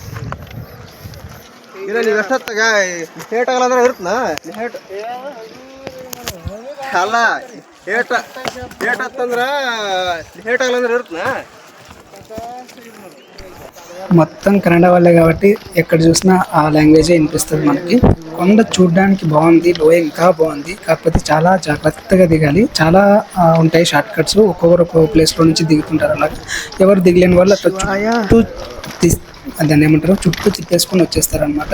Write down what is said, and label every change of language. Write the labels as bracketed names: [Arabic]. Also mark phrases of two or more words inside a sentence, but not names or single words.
[Kannada] ನೀವು ಎಷ್ಟೊತ್ತಾಗ ಲೇಟ್ ಆಗಲ್ಲ ಇರುತ್ತನಾ ಅಲ್ಲ ಲೇಟ್ ಆತಂದ್ರ ಲೇಟ್ ಆಗಲ್ಲ ಇರುತ್ತನಾ [Telugu] మొత్తం కన్నడ వాళ్ళే కాబట్టి ఎక్కడ చూసినా ఆ లాంగ్వేజే వినిపిస్తుంది మనకి. కొండ చూడడానికి బాగుంది, లోయ ఇంకా బాగుంది. కాకపోతే చాలా జాగ్రత్తగా దిగాలి. చాలా ఉంటాయి షార్ట్ కట్స్, ఒక్కొక్కరు ఒక్కొక్క ప్లేస్లో నుంచి దిగుతుంటారు. అలాగే ఎవరు దిగలేని వాళ్ళు అట్లా చుట్టూ దాన్ని ఏమంటారు, చుట్టూ తిప్పేసుకొని వచ్చేస్తారనమాట.